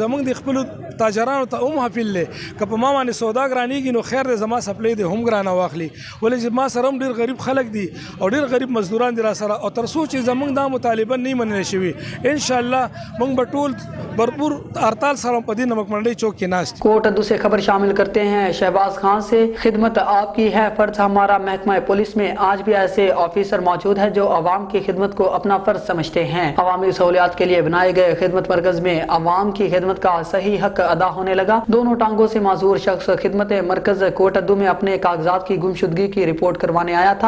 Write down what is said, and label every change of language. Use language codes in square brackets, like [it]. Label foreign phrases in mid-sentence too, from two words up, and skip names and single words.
[ps] زموږ د خپلو تاجرانو ته هم اپیل دی که په ما باندې سودا ګرانېږي نو خیر دی زما سپلی دی هم ګرانه واخلي، ولې چې ما سره هم ډېر غریب خلک دي او ډېر غریب مزدوران دي را سره. او تر څو چې زموږ دا مطالبه نه منل شوي انشاءاللہ موږ به ټول بھرپور ہڑتال سره په دې نمک منډۍ چوک کې ناست. [ur] کوٹ ادو سے خبر شامل کرتے ہیں شہباز خان سے، خدمت آپ کی ہے فرض ہمارا، محکمہ پولیس میں آج بھی ایسے آفیسر موجود ہیں جو عوام کی خدمت کو اپنا فرض سمجھتے ہیں. عوامی سہولیات کے لیے بنائے گئے خدمت مرکز میں عوام کی خدمت کا صحیح حق ادا ہونے لگا. دونوں ٹانگوں سے معذور شخص خدمت مرکز کوٹ ادو میں اپنے کاغذات کی گمشدگی کی رپورٹ کروانے آیا تھا.